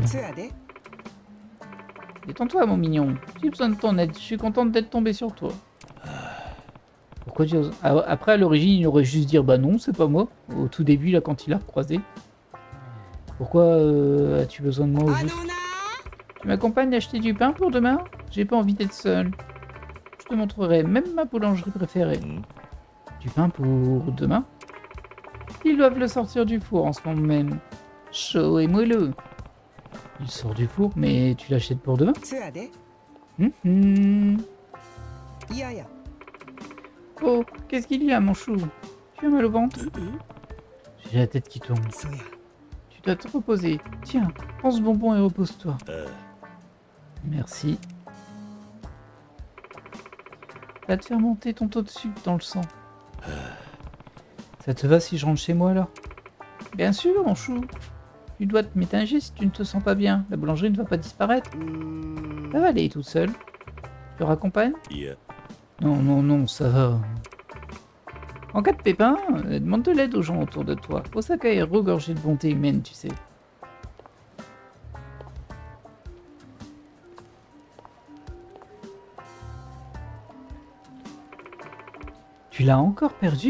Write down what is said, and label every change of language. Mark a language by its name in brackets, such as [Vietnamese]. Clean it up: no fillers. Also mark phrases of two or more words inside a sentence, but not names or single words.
[Japanese] そやで。 [French] Détends-toi, mon mignon. J'ai besoin de ton aide. Je suis contente d'être tombé sur toi. Pourquoi tu oses... Ah, après, à l'origine, il aurait juste dire bah non, c'est pas moi. Au tout début, là, quand il a recroisé. Pourquoi as-tu besoin de moi au [Japanese] あ [French] juste? [Japanese] のな [French] Tu m'accompagnes acheter du pain pour demain? J'ai pas envie d'être seule. Je te montrerai même ma boulangerie préférée. Hmm? Du pain pour demain? Ils doivent le sortir du four en ce moment même. Chaud et moelleux. Il sort du four, mais tu l'achètes pour demain? [Japanese] そやで。 Mhm. いやいや。 [French] Oh, qu'est-ce qu'il y a, mon chou? Tu as mal au ventre? J'ai la tête qui tourne. [Japanese] そや。 [French] Tu dois te reposer. Tiens, prends ce bonbon et repose-toi. ああ Merci. Va te faire monter ton taux de sucre dans le sang. Ça te va si je rentre chez moi, là? Bien sûr, mon chou. Tu dois te ménager si tu ne te sens pas bien. La boulangerie ne va pas disparaître. うーん Ça va aller toute seule. Je te raccompagne? [Japanese] いや [French] Non, non, non, ça va. En cas de pépin, demande de l'aide aux gens autour de toi. Osaka est regorgé de bonté humaine, tu sais. Tu l'as encore perdu?